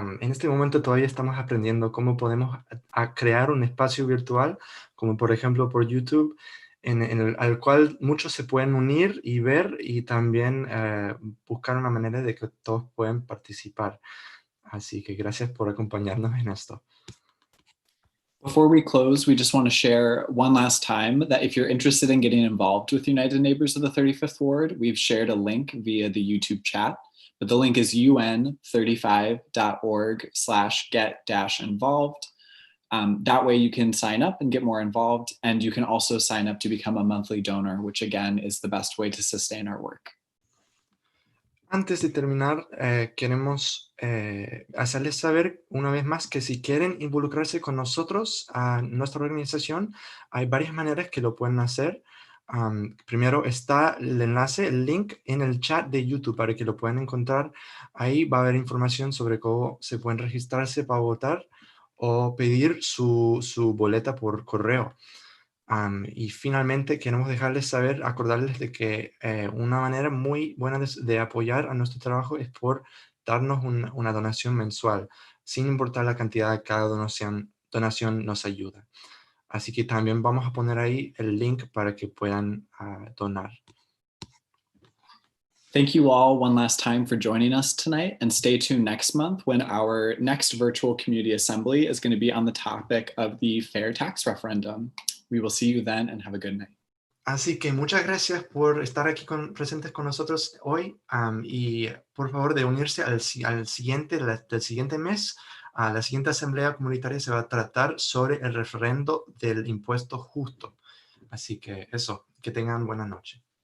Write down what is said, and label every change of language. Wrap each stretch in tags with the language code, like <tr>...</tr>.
<es>En este momento todavía estamos aprendiendo cómo podemos crear un espacio virtual, como por ejemplo por YouTube, al cual muchos se pueden unir y ver, y también buscar una manera de que todos puedan participar. Así que gracias por acompañarnos en esto.</es> <en>Before we close, we just want to share one last time that if you're interested in getting involved with United Neighbors of the 35th Ward, we've shared a link via the YouTube chat, but the link is un35.org/get-involved. That way you can sign up and get more involved, and you can also sign up to become a monthly donor, which again is the best way to sustain our work.</en> <es>Antes de terminar, queremos hacerles saber una vez más que si quieren involucrarse con nosotros, a nuestra organización, hay varias maneras que lo pueden hacer. Primero está el enlace, el link en el chat de YouTube para que lo puedan encontrar. Ahí va a haber información sobre cómo se pueden registrarse para votar o pedir su boleta por correo. Y finalmente queremos dejarles saber, acordarles de que una manera muy buena de apoyar a nuestro trabajo es por darnos una donación mensual. Sin importar la cantidad de cada donación nos ayuda. Así que también vamos a poner ahí el link para que puedan donar.</es> <en>Thank you all one last time for joining us tonight, and stay tuned next month when our next virtual community assembly is going to be on the topic of the fair tax referendum. We will see you then and have a good night.</en> <es>Así que muchas gracias por estar aquí presentes con nosotros hoy, y por favor de unirse del siguiente mes. La siguiente asamblea comunitaria se va a tratar sobre el referendo del impuesto justo. Así que eso, que tengan buena noche.</es>